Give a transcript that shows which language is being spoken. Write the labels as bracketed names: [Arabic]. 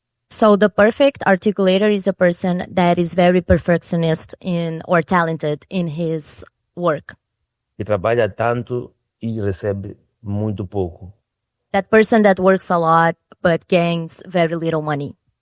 [English] So the perfect articulator is a person that is very perfectionist or talented in his work. [Portuguese] E trabalha tanto e recebe muito pouco. [English] That person that works a lot but gains very little money.